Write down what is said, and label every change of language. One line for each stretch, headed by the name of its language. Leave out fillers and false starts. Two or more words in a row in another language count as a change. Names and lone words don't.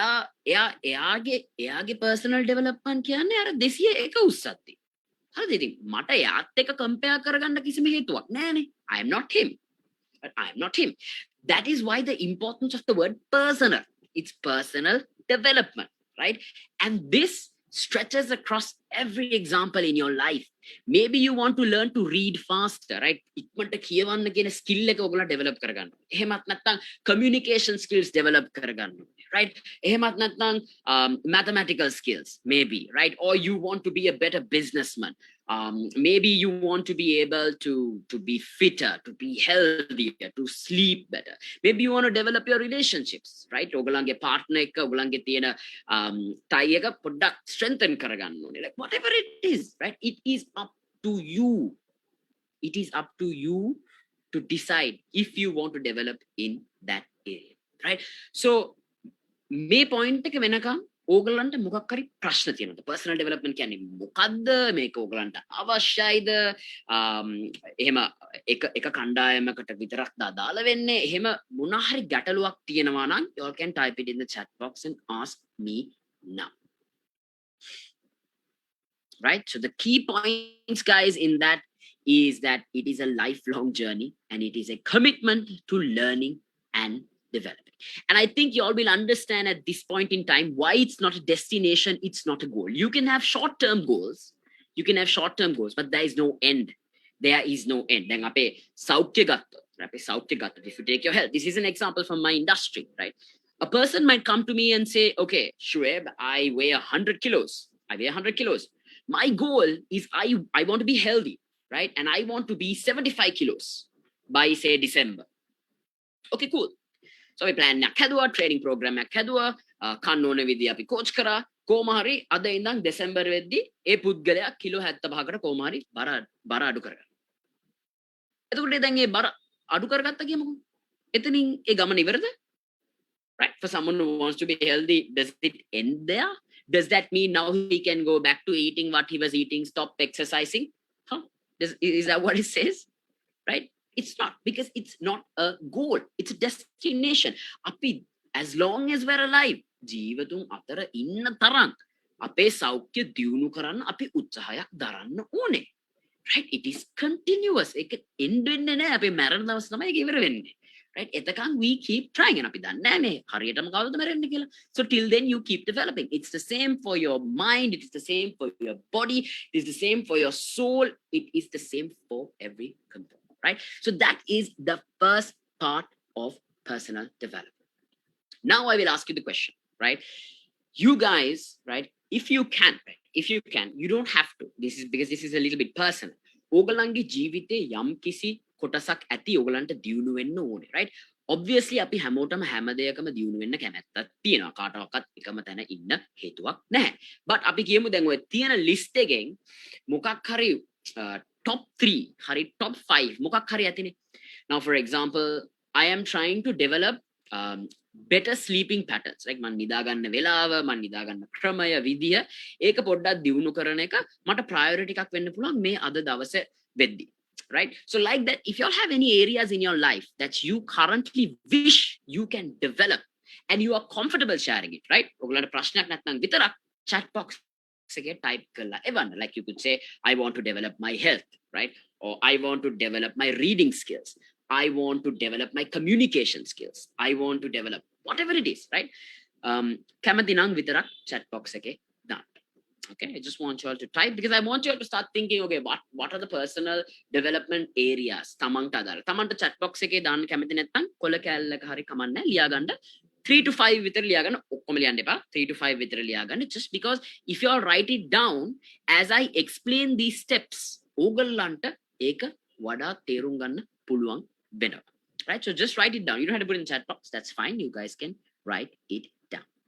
Sinhala: එයාගේ
English: personal development
Sinhala: කියන්නේ අර 201 උස්සද්දී. හරිද? ඉතින් මට එයාත් එක්ක compare කරගන්න කිසිම හේතුවක් නැහැනේ.
English: I am not him. But I am not him. That is why the importance of the word personal. It's personal development, right? And this stretches across every example in your life. Maybe you want to learn to read faster, right?
Sinhala: ඉක්මනට කියවන්න කියන skill එක ඔයගොල්ලෝ develop කරගන්න. එහෙමත් නැත්නම්
English: communication skills
Sinhala: develop කරගන්න. Right? එහෙමත් නැත්නම්
English: mathematical skills, maybe, right? Or you want to be a better businessman. Maybe you want to be able to be fitter, to be healthier, to sleep better. Maybe you want to develop your relationships, right?
Sinhala: ඔයගොල්ලන්ගේ partner එක ඔයගොල්ලන්ගේ තියෙන tie එක පොඩ්ඩක් strengthen කරගන්න ඕනේ.
English: Like whatever it is, right? It is up to you. It is up to you to decide if you want to develop in that area, right?
Sinhala: So මේ point එක වෙනකම් ඕගලන්ට මොකක් හරි ප්‍රශ්න තියෙනවද?
English: personal development
Sinhala: කියන්නේ මොකද්ද? මේක ඕගලන්ට අවශ්‍යයිද? එහෙම එක කණ්ඩායමකට විතරක් දාලා වෙන්නේ? එහෙම මොන හරි ගැටලුවක් තියෙනවා නම්
English: you all can type it in the chat box and ask me now. Right? So the key points, guys, in that is that it is a lifelong journey and it is a commitment to learning and developing. And I think you all will understand at this point in time why it's not a destination, it's not a goal. You can have short-term goals. You can have short-term goals, but there is no end. There is no end.
Sinhala: දැන් අපේ සෞඛ්‍ය ගත්තොත්,
English: if you take your health, this is an example from my industry, right? A person might come to me and say, okay, Shuaib, I weigh 100 kilos. I weigh 100 kilos. My goal is I want to be healthy, right? And I want to be 75 kilos by, say, December. Okay, cool. So we plan
Sinhala: එකක් හැදුවා,
English: training program
Sinhala: එකක් හැදුවා, කන්න ඕන විදිය අපි coach කරා. කොහොම හරි අද ඉඳන් දෙසැම්බර් වෙද්දි ඒ පුද්ගලයා කිලෝ 75කට කොහොම හරි බර අඩු කරගන්න. එතකොට දැන් ඒ බර අඩු කරගත්ත කියමුකෝ. එතනින් ඒ ගමන ඉවරද?
English: Right? For someone who wants to be healthy, does it end there? Does that mean now he can go back to eating what he was eating, stop exercising? Huh? Is that what it says? Right? It's not, because it's not a goal. It's a destination. Api, as long as we're alive,
Sinhala: ජීවතුන් අතර ඉන්න තරම් අපේ සෞඛ්‍ය දියුණු කරන්න අපි උත්සාහයක් දරන්න ඕනේ.
English: Right? It is continuous.
Sinhala: ඒක end වෙන්නේ නැහැ. අපේ මරණ දවස් තමයි ඒක ඉවර වෙන්නේ. Right? එතකන්
English: we keep trying. and
Sinhala: අපි දන්නේ නැහැ මේ හරියටම කවදද මැරෙන්නේ කියලා.
English: So till then you keep developing. It's the same for your mind, it is the same for your body, it is the same for your soul, it is the same for every component. Right? So that is the first part of personal development. Now I will ask you the question, right? You guys, right? If you can, you don't have to. This is because this is a little bit personal.
Sinhala: ඕගලන්ගේ ජීවිතේ යම් කිසි කොටසක් ඇති ඕගලන්ට දියුණු වෙන්න ඕනේ, right? Obviously අපි හැමෝටම හැම දෙයකම දියුණු වෙන්න කැමැත්තක් තියෙනවා. කාටවත් එකම තැන ඉන්න හේතුවක් නැහැ. But අපි කියමු දැන් ඔය තියෙන list එකෙන් මොකක් හරි
English: top 3
Sinhala: hari
English: top 5
Sinhala: මොකක් හරි ඇතිනේ.
English: Now for example, I am trying to develop better sleeping patterns, like
Sinhala: man නිදා ගන්න වෙලාව, man නිදා ගන්න ක්‍රමය, විදිය ඒක පොඩ්ඩක් දියුණු කරන එක මට priority එකක් වෙන්න පුළුවන් මේ අද දවසේ වෙද්දි.
English: Right? So like that, if you all have any areas in your life that you currently wish you can develop and you are comfortable sharing it, right?
Sinhala: ඔයගොල්ලන්ට ප්‍රශ්නයක් නැත්නම් විතරක්
English: chat box
Sinhala: එකේ type කරලා එවන්න.
English: Like you could say, I want to develop my health, right? Or I want to develop my reading skills. I want to develop my communication skills. I want to develop whatever it is, right?
Sinhala: කැමති නම් විතරක්
English: chat box
Sinhala: එකේ දාන්න.
English: Okay, I just want you all to type because I want you all to start thinking, okay, what are the personal development areas?
Sinhala: තමන්ට අදාළ. තමන්ට
English: chat box
Sinhala: එකේ දාන්න කැමති නැත්නම් කොළ කැල්ලක හරි කමන්නේ ලියා ගන්න. 3 to 5 විතර ලියා ගන්න. ඔක්කොම ලියන්න එපා. 3 to 5 විතර ලියා ගන්න.
English: Just because if you all write it down as I explain these steps,
Sinhala: ඕගොල්ලන්ට ඒක වඩා තේරුම් ගන්න පුළුවන් වෙනවා.
English: Right? So just write it down. You don't have to put it in chat box. That's fine. You guys can write it down.